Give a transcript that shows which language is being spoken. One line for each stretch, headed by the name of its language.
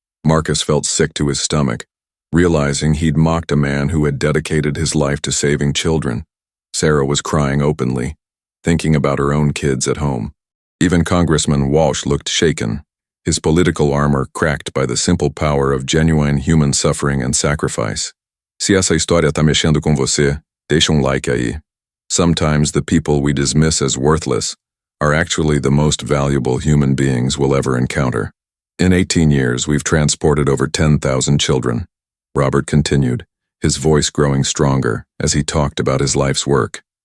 English: Marcus felt sick to his stomach, realizing he'd mocked a man who had dedicated his life to saving children. Sarah was crying openly, thinking about her own kids at home. Even Congressman Walsh looked shaken, his political armor cracked by the simple power of genuine human suffering and sacrifice.
Portuguese: Se essa história tá mexendo com você, deixa like aí.
English: Sometimes the people we dismiss as worthless are actually the most valuable human beings we'll ever encounter. In 18 years, we've transported over 10,000 children. Robert continued, his voice growing stronger as he talked about his life's work.